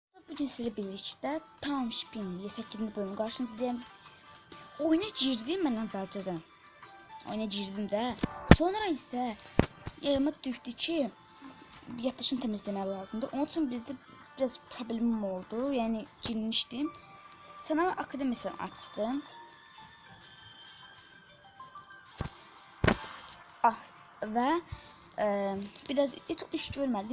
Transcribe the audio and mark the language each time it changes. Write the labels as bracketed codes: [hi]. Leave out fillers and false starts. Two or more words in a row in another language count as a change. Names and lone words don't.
[tr] Bugün sizle birlikte Township'in 8. bölümü karşınızdayım. Oyuna girdim ben əvvəlcədən. [az] Oyuna girdim də. Sonra isə yadıma düşdü ki, yaddaşını təmizləmək lazımdır. [tr] Onun üçün bizdə biraz problemim oldu. [az] Yəni girmişdim. [tr] Sanal akademiyasını açdım. Və biraz çok iş görmədim.